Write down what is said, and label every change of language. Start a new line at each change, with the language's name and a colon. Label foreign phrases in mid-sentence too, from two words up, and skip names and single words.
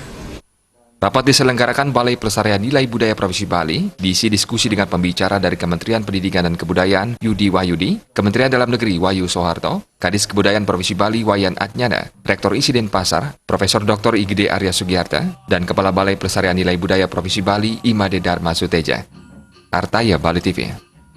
Indonesian: Rapat diselenggarakan Balai Pelestarian Nilai Budaya Provinsi Bali, diisi diskusi dengan pembicara dari Kementerian Pendidikan dan Kebudayaan Yudi Wahyudi, Kementerian Dalam Negeri Wahyu Soeharto, Kadis Kebudayaan Provinsi Bali Wayan Atnyana, Rektor ISI Denpasar, Profesor Dr. IGD Arya Sugiarta, dan Kepala Balai Pelestarian Nilai Budaya Provinsi Bali Imade Dharma Suteja. Artaya Bali TV.